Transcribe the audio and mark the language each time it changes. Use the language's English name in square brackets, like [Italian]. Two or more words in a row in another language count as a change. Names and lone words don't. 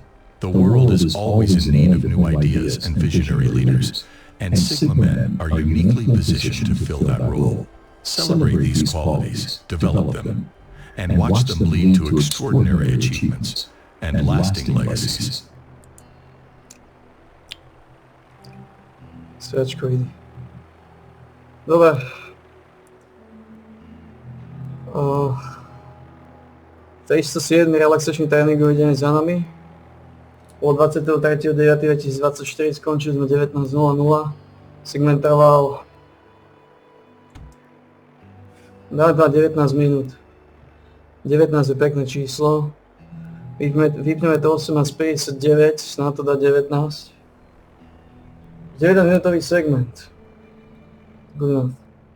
[English] The world is always in need of new ideas and visionary leaders, and Sigma men are uniquely positioned to fill that role. Celebrate these qualities, develop them, and watch them lead to extraordinary achievements and lasting legacies. [Slovak] Sviačkový. Dobre. Uh, 307. relaxačný tréningový deň za nami. O 23.9.2024 skončili sme 19.00. Segment trval 19 minút. 19 je pekné číslo. Vypneme to 18.59, snad to dá 19. 9 minútový segment. [English] Good enough.